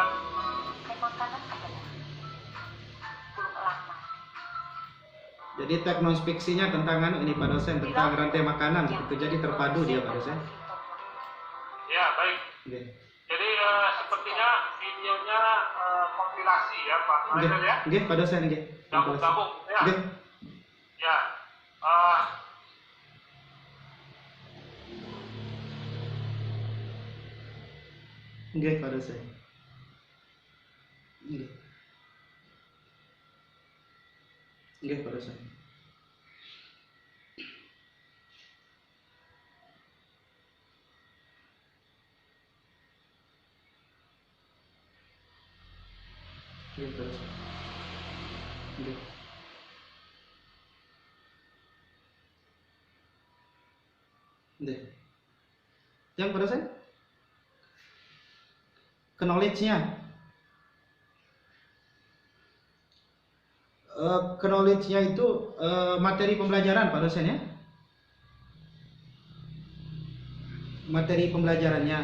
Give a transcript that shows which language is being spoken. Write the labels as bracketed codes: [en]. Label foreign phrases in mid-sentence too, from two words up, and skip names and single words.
[id] Rantai makanan adalah belum lama. Jadi teks non fiksinya tentang ini Pak dosen, tentang rantai makanan gitu. Jadi terpadu dia Pak dosen. Ya, baik. [jv] Nggih. [id] Jadi sepertinya videonya kompilasi ya Pak [jv] Nggih. [id] Marizal ya. [jv] Nggih Pak dosen nggih. [id] Gabung-gabung ya. [jv] Nggih. [id] Ya. [jv] Nggih Pak dosen. Nggih. Nggih Pak dosen. Nggih Pak dosen. Nggih. Nggih. [id] Yang Pak dosen? Knowledge-nya. Knowledge-nya itu materi pembelajaran Pak dosen ya. Materi pembelajarannya.